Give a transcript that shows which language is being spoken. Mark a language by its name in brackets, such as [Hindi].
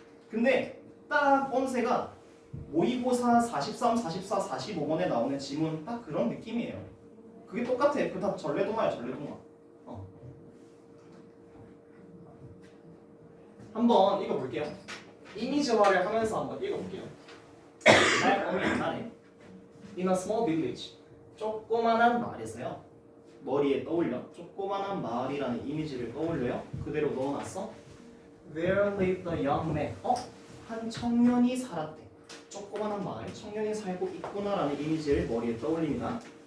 [Korean] 근데 딱 본세가 모의고사 43, 44, 45번에 나오는 지문 딱 그런 느낌이에요. 그게 똑같아. 그 다 전래 동화야 전래 동화. 한번 읽어볼게요. 이미지화를 하면서 한번 읽어볼게요. 옛날에 [English] In a small village, [Korean] 조그만한 마을에서요. 머리에 떠올려. 조그만한 마을이라는 이미지를 떠올려요. 그대로 넣어놨어. [English] There lived a young man. [Korean] 한 청년이 살았대. 조그만한 마을에 청년이 살고 있구나라는 이미지를 머리에 떠올립니다.